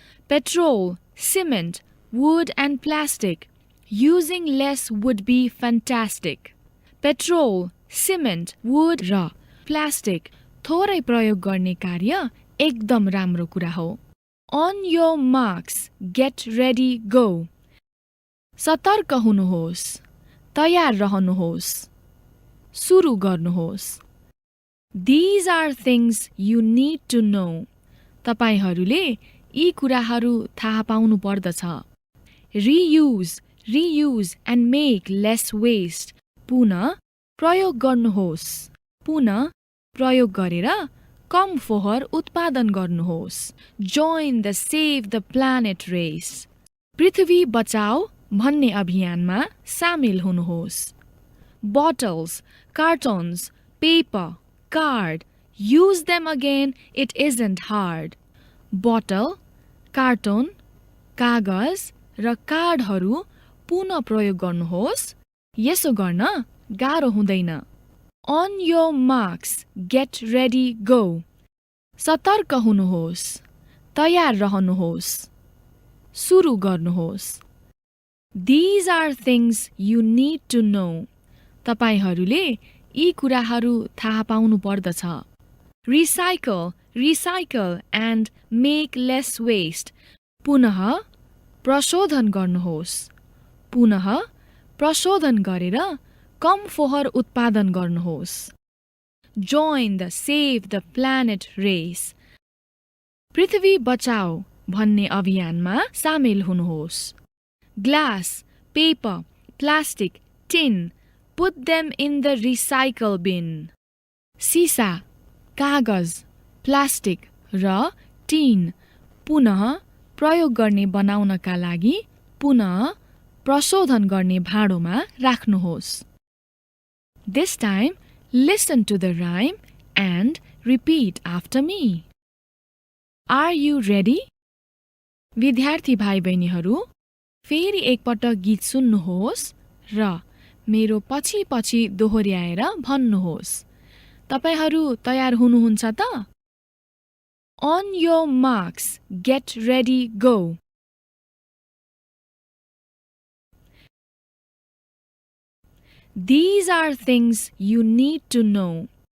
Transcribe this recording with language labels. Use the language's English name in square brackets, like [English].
[English] Petrol, cement, wood and plastic. Using less would be fantastic. [Nepali] Petrol, cement, wood र plastic थोरै प्रयोग गर्ने कार्य एकदम राम्रो कुरा हो। [English] On your marks, get ready, go. [Nepali] सतर्क हुनुहोस्, तयार रहनुहोस्, सुरु गर्नुहोस्। [English] These are things you need to know. [Nepali] तपाईहरूले यी कुराहरू थाहा पाउनु पर्दछ। [English] Reuse, reuse and make less waste. [Nepali] पुनः प्रयोग गर्नुहोस्, पुनः प्रयोग गरेर कम फोहोर उत्पादन गर्नुहोस्। [English] Join the Save the Planet race. [Nepali] पृथ्वी बचाऊ भन्ने अभियानमा सामेल हुनुहोस्। [English] Bottles, cartons, paper, card. Use them again, it isn't hard. [Nepali] Bottle, cartoon, कागज र कार्डहरू पुनः प्रयोग गर्नुहोस्। यसो गर्न गाह्रो हुँदैन। [English] On your marks, get ready, go. [Nepali] सतर्क हुनुहोस्, तयार रहनुहोस्, सुरु गर्नुहोस्। [English] These are things you need to know. [Nepali] तपाईहरूले यी कुराहरू थाहा पाउनु पर्दछ। [English] Recycle, recycle and make less waste. [Nepali] पुनः प्रशोधन गर्नुहोस्। पुनः प्रशोधन गरेर कम फोहोर उत्पादन गर्नुहोस्। [English] Join the Save the Planet race. [Nepali] पृथ्वी बचाऊ भन्ने अभियानमा सामेल हुनुहोस्। [English] Glass, paper, plastic, tin, put them in the recycle bin. [Nepali] सीसा, कागज, प्लास्टिक र टिन पुनः प्रयोग गर्ने बनाउनका लागि पुनः प्रशोधन गर्ने भाँडोमा राख्नुहोस्। [English] This time, listen to the rhyme and repeat after me. Are you ready? [Nepali] विद्यार्थी भाइ बहिनीहरू, फेरि एकपटक गीत सुन्नुहोस् र मेरो पछि पछि दोहोर्याएर भन्नुहोस्। तपाईहरू तयार हुनुहुन्छ त? [English] On your marks, get ready, go. These are things you need to know.